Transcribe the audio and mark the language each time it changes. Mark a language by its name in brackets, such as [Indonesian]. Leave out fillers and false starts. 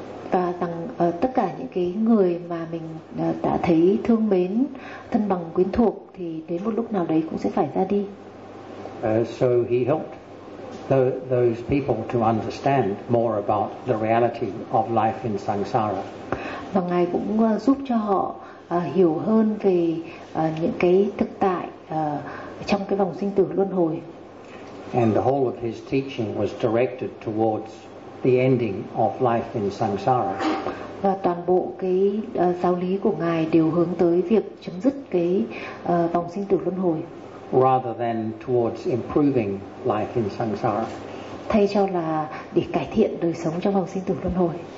[Vietnamese] Và rằng tất cả những cái người mà mình đã thấy thương mến, thân bằng quyến thuộc thì đến một lúc nào đấy cũng sẽ phải ra đi. [English] So he helped those people to understand more about the reality of life in samsara. [Vietnamese] Và ngài cũng giúp cho họ hiểu hơn về những cái thực tại trong cái vòng sinh tử luân hồi. [English] And the whole of his teaching was directed towards the ending of life in samsara. [Vietnamese] Và toàn bộ cái giáo lý của ngài đều hướng tới việc chấm dứt cái vòng sinh tử luân hồi. [English] Rather than towards improving life in samsara. [Vietnamese] Thay cho là để cải thiện đời sống trong vòng sinh tử luân hồi.